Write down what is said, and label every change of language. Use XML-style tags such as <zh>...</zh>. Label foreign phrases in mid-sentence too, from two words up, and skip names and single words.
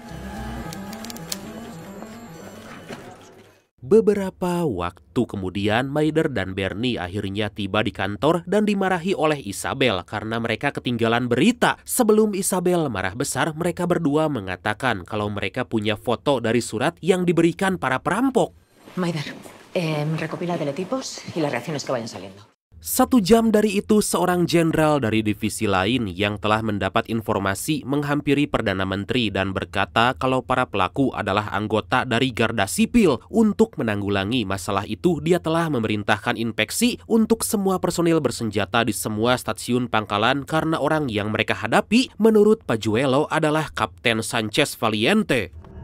<id>Beberapa waktu kemudian, Maider dan Bernie akhirnya tiba di kantor dan dimarahi oleh Isabel karena mereka ketinggalan berita. Sebelum Isabel marah besar, mereka berdua mengatakan kalau mereka punya foto dari surat yang diberikan para perampok.</id> <es>Maider, recopila teletipos y las reacciones que vayan saliendo.</es> <id>1 jam dari itu, seorang jenderal dari divisi lain yang telah mendapat informasi menghampiri Perdana Menteri dan berkata kalau para pelaku adalah anggota dari Garda Sipil. Untuk menanggulangi masalah itu, dia telah memerintahkan inspeksi untuk semua personil bersenjata di semua stasiun pangkalan karena orang yang mereka hadapi, menurut Pajuelo, adalah Kapten Sanchez Valiente.</id>